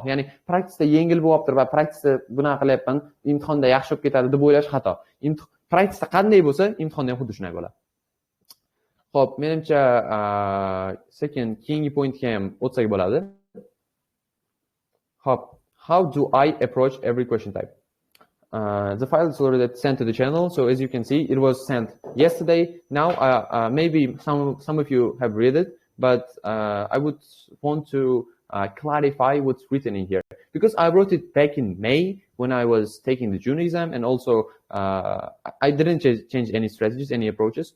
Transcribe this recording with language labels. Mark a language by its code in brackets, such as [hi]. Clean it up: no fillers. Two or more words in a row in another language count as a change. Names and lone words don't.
[uz] Ya'ni praktikada yengil bo'lyapti va praktikada bunaqa qilyapman, imtihonda yaxshi bo'lib ketadi deb o'ylash xato. Praktikada qanday bo'lsa, imtihonda ham xuddi shunday bo'ladi. Xo'p, menimcha sekin keyingi pointga ham o'tsak bo'ladi. Xo'p, [en] how do I approach every question type? The file is already sent to the channel, so as you can see, it was sent yesterday. Now, maybe some of you have read it, but I would want to clarify what's written in here, because I wrote it back in May, when I was taking the June exam, and also I didn't change any strategies, any approaches.